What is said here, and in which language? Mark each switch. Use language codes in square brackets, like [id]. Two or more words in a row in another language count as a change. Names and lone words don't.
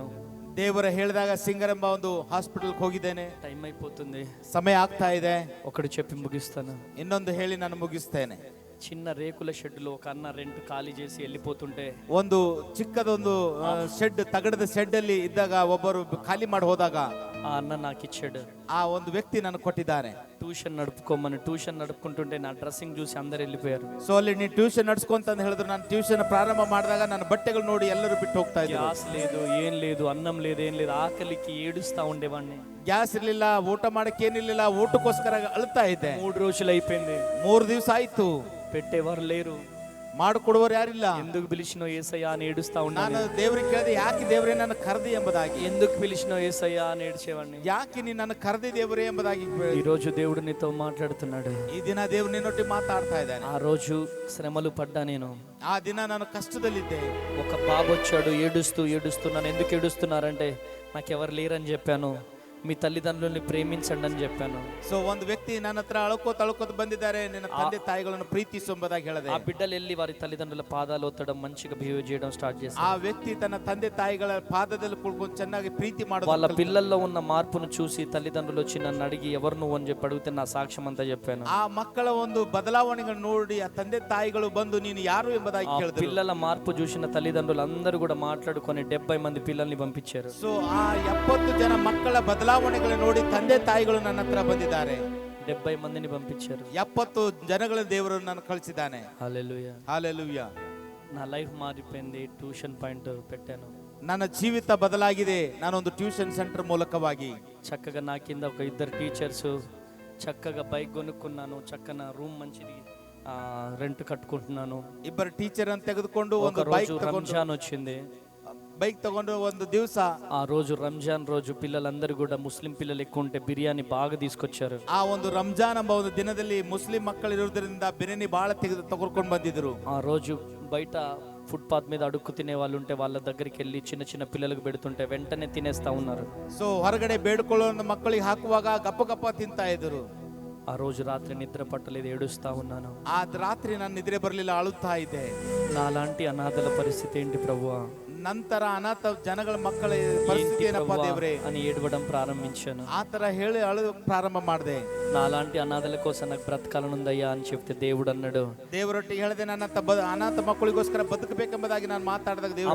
[kn] ದೇವರ ಹೇಳಿದಾಗ ಸಿಂಗರೆಂಬ ಒಂದು ಹಾಸ್ಪಿಟಲ್ಗೆ ಹೋಗಿದ್ದೇನೆ. [te] టైం అయిపోతుంది, [kn] ಸಮಯ ಆಗ್ತಾ ಇದೆ. [te] ఒకటి చెప్పి ముగిస్తాను. [kn] ಇನ್ನೊಂದು ಹೇಳಿ ನಾನು ಮುಗಿಸ್ತೇನೆ. [te] చిన్న రేకుల షెడ్లో ఒక అన్న రెంట్ ఖాళీ చేసి వెళ్ళిపోతుంటే, [kn] ಒಂದು ಚಿಕ್ಕದೊಂದು ಶೆಡ್, ತಗಡದ ಶೆಡ್ ಅಲ್ಲಿ ಇದ್ದಾಗ ಒಬ್ಬರು ಖಾಲಿ ಮಾಡಿ ಹೋದಾಗ [te] ఆ అన్న నాకు ఇచ్చాడు. [kn] ಆ ಒಂದು ವ್ಯಕ್ತಿ ನನಗೆ ಕೊಟ್ಟಿದ್ದಾರೆ. [te] ట్యూషన్ నడుపుకోమని. ట్యూషన్ నడుపుకుంటుంటే నా డ్రెస్సింగ్ చూసి అందరు వెళ్ళిపోయారు. [kn] ಸೊ ಅಲ್ಲಿ ನೀನು ಟ್ಯೂಷನ್ ನಡ್ಸ್ಕೊಂತ ಅಂತ ಹೇಳಿದ್ರು. ನಾನು ಟ್ಯೂಷನ್ ಪ್ರಾರಂಭ ಮಾಡಿದಾಗ ನನ್ನ ಬಟ್ಟೆಗಳು ನೋಡಿ ಎಲ್ಲರೂ ಬಿಟ್ಟು ಹೋಗ್ತಾ ಇದ್ರು. [te] గ్యాస్ లేదు, ఏం లేదు, అన్నం లేదు, ఏం లేదు. ఆకలికి ఏడుస్తా ఉండేవాడిని. [kn] ಗ್ಯಾಸ್ ಇರ್ಲಿಲ್ಲ, ಊಟ ಮಾಡಕ್ಕೆ ಏನಿರ್ಲಿಲ್ಲ, ಊಟಕ್ಕೋಸ್ಕರ ಅಳ್ತಾ ಇದ್ದೆ. [te] 3 రోజులు అయిపోయింది, [kn] 3 ದಿವಸ ಆಯ್ತು. [te] పెట్టేవారు లేరు. [kn] ಮಾಡಿಕೊಡುವವರು ಯಾರಿಲ್ಲ. [te] ఎందుకు పిలిచినో యేసయ్యా అని ఏడుస్తా [kn] ನಾನು [te] ఉన్నాను. [kn] ದೇವರಿಗೆ ಕೇಳಿದೆ, ಯಾಕೆ ದೇವರೇ ನನ್ನ ಕರೆದಿ ಎಂಬುದಾಗಿ. [te] ఎందుకు పిలిచినో యేసయ్యా అని ఏడ్చేవాడిని. [kn] ಯಾಕೆ ನೀನು ನನ್ನ ಕರೆದಿ ದೇವರೇ ಎಂಬುದಾಗಿ. [te] ఈ రోజు దేవుడు నీతో మాట్లాడుతున్నాడు. [kn] ಈ ದಿನ ದೇವರು ನಿನ್ನೊಟ್ಟಿಗೆ ಮಾತಾಡ್ತಾ ಇದ್ದಾನೆ. [te] ఆ రోజు శ్రమలు పడ్డా నేను. [kn] ಆ ದಿನ ನಾನು ಕಷ್ಟದಲ್ಲಿದ್ದೆ. [te] ఒక బాబు వచ్చాడు ఏడుస్తూ ఏడుస్తూ, నన్ను ఎందుకు ఏడుస్తున్నారంటే నాకెవరు లేరని చెప్పాను. మీ తల్లిదండ్రుల్ని ప్రేమించండి అని చెప్పాను. [kn] ಸೊ ಒಂದು ವ್ಯಕ್ತಿ ನನ್ನ ಹತ್ರ ಅಳ್ಕೋತ ಬಂದಿದ್ದಾರೆ, ನಿನ್ನ ತಂದೆ ತಾಯಿಗಳನ್ನು ಪ್ರೀತಿಸು ಎಂಬುದಾಗಿ ಹೇಳಿದೆ. [te] ఆ బిడ్డలు వెళ్ళి వారి తల్లిదండ్రుల పాదాలు ఒత్తడం, మంచిగా బిహేవ్ చేయడం స్టార్ట్ చేశారు. [kn] ಆ ವ್ಯಕ್ತಿ ತನ್ನ ತಂದೆ ತಾಯಿಗಳ ಪಾದದಲ್ಲಿ ಕುಳ್ಕೊಂಡು ಚೆನ್ನಾಗಿ ಪ್ರೀತಿ ಮಾಡೋದು. [te] వాళ్ళ పిల్లల్లో ఉన్న మార్పును చూసి తల్లిదండ్రులు వచ్చి నన్ను అడిగి ఎవరు నువ్వు అని చెప్పి అడిగితే నా సాక్ష్యం అంతా చెప్పాను. [kn] ಆ ಮಕ್ಕಳ ಒಂದು ಬದಲಾವಣೆಗಳನ್ನು ನೋಡಿ ಆ ತಂದೆ ತಾಯಿಗಳು ಬಂದು ನೀನು ಯಾರು ಎಂಬುದಾಗಿ ಕೇಳಿದ್ರು. [te] పిల్లల మార్పు చూసిన తల్లిదండ్రులు అందరూ కూడా మాట్లాడుకొని 70 మంది పిల్లల్ని పంపించారు. [kn] ಸೊ ಆ 70 ಜನ ಮಕ್ಕಳ ಬದಲಾವಣೆಗಳನ್ನು ನೋಡಿ ತಂದೆ ತಾಯಿಗಳು ನನ್ನ ಹತ್ರ ಬಂದಿದ್ದಾರೆ. [te] 70 మందిని పంపించారు. [kn] 70 ಜನಗಳ ದೇವರು ನನ್ನ ಕಳಿಸಿದ್ದಾನೆ. [te] హల్లెలూయా, [kn] ಹಾಲೆಲೂಯಾ. [te] నా లైఫ్ మారిపోయింది. [en] tuition point [te] పెట్టాను. [kn] ನನ್ನ ಜೀವಿತ ಬದಲಾಗಿದೆ. ನಾನೊಂದು [en] tuition centre [kn] ಮೂಲಕವಾಗಿ [te] చక్కగా నా కింద ఒక 2 టీచర్స్, చక్కగా బైక్ కొనుక్కున్నాను. చక్కన రూమ్ మంచిది రెంట్ కట్టుకుంటున్నాను. [kn] ಇಬ್ಬರು ಟೀಚರ್ ಅನ್ನು ತೆಗೆದುಕೊಂಡು [te] ఒక [kn] ಒಂದು [te] రోజు రంజాన్ వచ్చింది. [kn] ಬೈಕ್ ತಗೊಂಡು ಒಂದು ದಿವಸ, [te] ఆ రోజు రంజాన్ రోజు పిల్లలందరూ కూడా ముస్లిం పిల్లలు ఎక్కువ ఉంటే బిర్యానీ బాగా తీసుకొచ్చారు. [kn] ಆ ಒಂದು ರಂಜಾನ್ ಎಂಬ ಒಂದು ದಿನದಲ್ಲಿ ಮುಸ್ಲಿಂ ಮಕ್ಕಳು ಇರುವುದರಿಂದ ಬಿರಿಯಾನಿ ಬಹಳ ತೆಗೆದುಕೊಂಡು ಬಂದಿದ್ರು. [te] ఆ రోజు బయట ఫుట్పాత్ మీద అడుక్కు తినే వాళ్ళు ఉంటే వాళ్ళ దగ్గరికి వెళ్ళి చిన్న చిన్న పిల్లలకు పెడుతుంటే వెంటనే తినేస్తా ఉన్నారు. [kn] ಸೊ ಹೊರಗಡೆ ಬೇಡಿಕೊಳ್ಳೋ ಮಕ್ಕಳಿಗೆ ಹಾಕುವಾಗ ಗಪ್ಪ ಗಪ್ಪ ತಿಂತಾ ಇದ್ರು. [te] ఆ రోజు రాత్రి నిద్ర పట్టలేదు, ఏడుస్తా ఉన్నాను. [kn] ಆ ರಾತ್ರಿ ನಾನು ನಿದ್ರೆ ಬರಲಿಲ್ಲ, ಅಳುತ್ತಾ ಇದ್ದೆ. [te] నాలాంటి అనాథల పరిస్థితి ఏంటి ప్రభువా, [kn] ನಂತರ ಅನಾಥ ಜನಗಳ ಮಕ್ಕಳ ಪರಿಸ್ಥಿತಿ ಏನಪ್ಪಾ ದೇವ್ರೆ [te] అని ఏడవడం ప్రారంభించాను. [kn] ಆ ತರ ಹೇಳಿ ಅಳು ಪ್ರಾರಂಭ ಮಾಡಿದೆ. [te] నాలాంటి అనాథల కోసం నాకు బ్రతకాలనుందయ్యా అని చెప్తే దేవుడు అన్నాడు, [kn] ದೇವರೊಟ್ಟಿಗೆ ಹೇಳಿದೆ, ನನ್ನ ಅನಾಥ ಮಕ್ಕಳಿಗೋಸ್ಕರ ಬದುಕಬೇಕೆಂಬುದಾಗಿ ನಾನು ಮಾತಾಡಿದಾಗ ದೇವರು